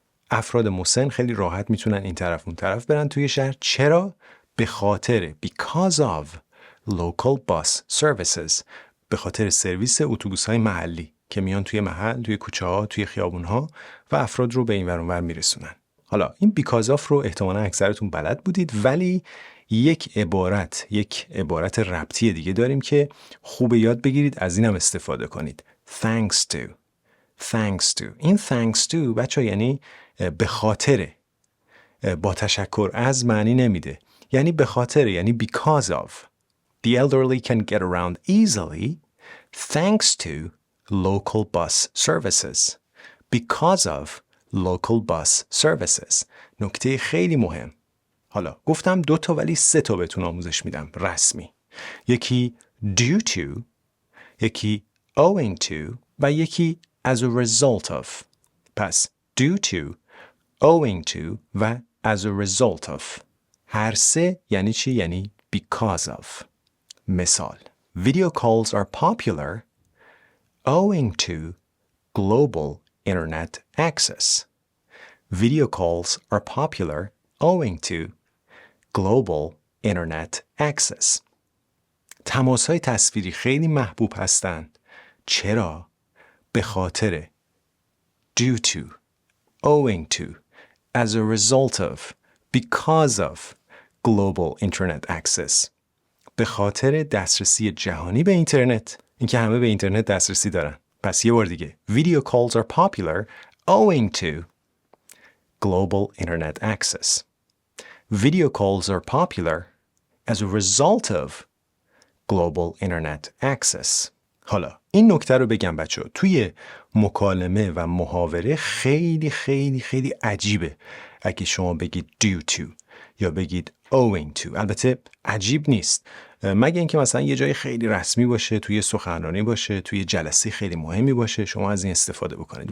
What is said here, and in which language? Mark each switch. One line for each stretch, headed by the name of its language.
Persian: افراد مسن خیلی راحت میتونن این طرف اون طرف برن توی شهر. چرا؟ به خاطر
English: because of local bus services.
Persian: به خاطر سرویس اتوبوس‌های محلی که میان توی محل، توی کوچه‌ها، توی خیابون‌ها و افراد رو به این ور اون ور میرسونن. حالا این because of رو احتمالاً اکثرتون بلد بودید ولی یک عبارت ربطی دیگه داریم که خوب یاد بگیرید، از اینم استفاده کنید.
English: Thanks to. Thanks to.
Persian: این thanks to بچه یعنی به خاطر، با تشکر از معنی نمیده. یعنی به خاطر، یعنی because of.
English: The elderly can get around easily thanks to local bus services. Because of local bus services.
Persian: نکته خیلی مهم. حالا گفتم 2 تا ولی 3 تا بهتون آموزش میدم رسمی. یکی due to، یکی owing to و یکی as a result of. پس due to، owing to و as a result of. هر 3 یعنی چی؟ یعنی because of.
English: مثال Video calls are popular owing to global internet access. Video calls are popular owing to global internet access.
Persian: تماس‌های تصویری خیلی محبوب هستند. چرا؟ به خاطر
English: due to, owing to, as a result of, because of global internet access.
Persian: به خاطر دسترسی جهانی به اینترنت. اینکه همه به اینترنت دسترسی دارن. پس یه بار دیگه.
English: Video calls are popular owing to global internet access. Video calls are popular as a result of global internet access.
Persian: حالا این نکته رو بگم بچه‌ها، توی مکالمه و محاوره خیلی خیلی خیلی عجیبه اگه شما بگید due to یا بگید owing to. البته عجیب نیست مگه اینکه مثلا یه جای خیلی رسمی باشه، توی سخنرانی باشه، توی جلسه خیلی مهمی باشه، شما از این استفاده بکنید.